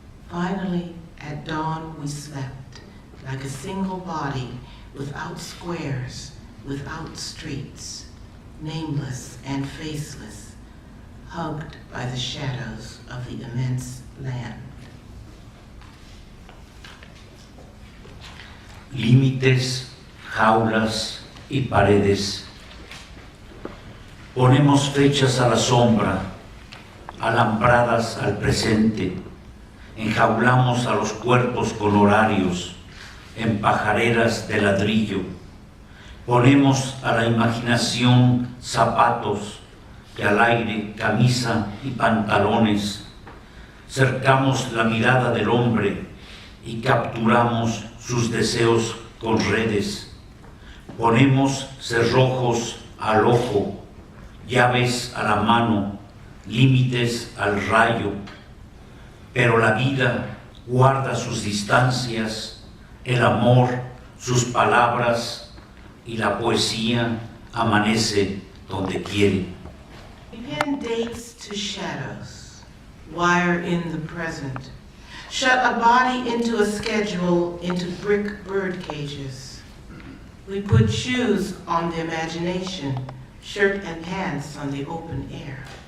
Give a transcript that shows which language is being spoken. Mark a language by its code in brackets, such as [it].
[en] Finally, at dawn, we slept like a single body, without squares, without streets, nameless and faceless, hugged by the shadows of the immense land. [es] Límites, jaulas y paredes. Ponemos fechas a la sombra, alambradas al presente. Enjaulamos a los cuerpos con horarios, en pajareras de ladrillo. Ponemos a la imaginación zapatos que al aire, camisa y pantalones. Cercamos la mirada del hombre y capturamos sus deseos con redes. Ponemos cerrojos al ojo, llaves a la mano, límites al rayo. Pero la vida guarda sus distancias, el amor, sus palabras, y la poesía amanece donde quiere. [en] We pin dates to shadows, wire in the present, shut a body into a schedule, into brick bird cages. We put shoes on the imagination, shirt and pants on the open air.